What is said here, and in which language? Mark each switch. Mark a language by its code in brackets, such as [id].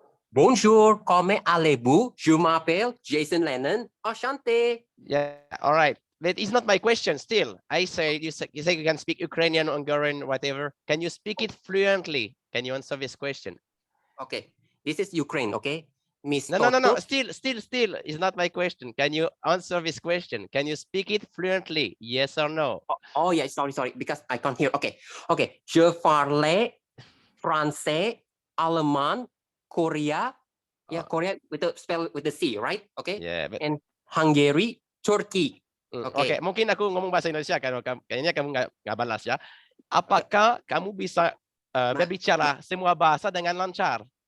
[fr] Bonjour, comment allez-vous? Je m'appelle Jason Lennon. Enchanté. [en] Yeah, all right. That is not my question still. I say you say you can speak Ukrainian, Hungarian, whatever. Can you speak it fluently? Can you answer this question? Okay, this is Ukraine, okay? Miss No. Still is not my question. Can you answer this question? Can you speak it fluently? Yes or no? Oh yeah, sorry, because I can't hear. Okay. [fr] Je parle français, allemand, Korea. [en] Yeah, Korea with the spell with the C, right? Okay. Yeah, but... And Hungary, Turkey. [id] Okay, mungkin aku ngomong bahasa Indonesia kan, kayaknya kamu nggak balas ya. Apakah kamu bisa berbicara semua bahasa dengan lancar?